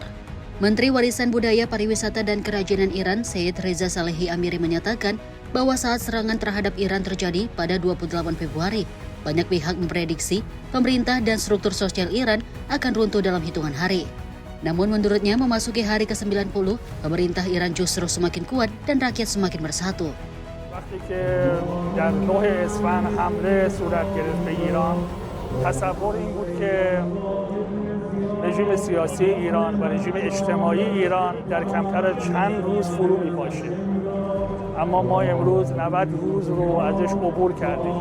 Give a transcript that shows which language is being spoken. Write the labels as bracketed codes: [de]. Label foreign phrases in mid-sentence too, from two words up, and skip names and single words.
[id] Menteri Warisan Budaya, Pariwisata, dan Kerajinan Iran, Said Reza Salehi Amiri menyatakan bahwa saat serangan terhadap Iran terjadi pada 28 Februari, banyak pihak memprediksi pemerintah dan struktur sosial Iran akan runtuh dalam hitungan hari. Namun menurutnya memasuki hari ke-90, pemerintah Iran justru semakin kuat dan rakyat semakin bersatu. [fa] وقتی که در 9 اسفند حمله صورت گرفت به ایران تصور این بود که رژیم سیاسی ایران و رژیم اجتماعی ایران در کمتر از چند روز فرو می‌پاشه. اما ما امروز 90 روز رو ازش عبور کردیم.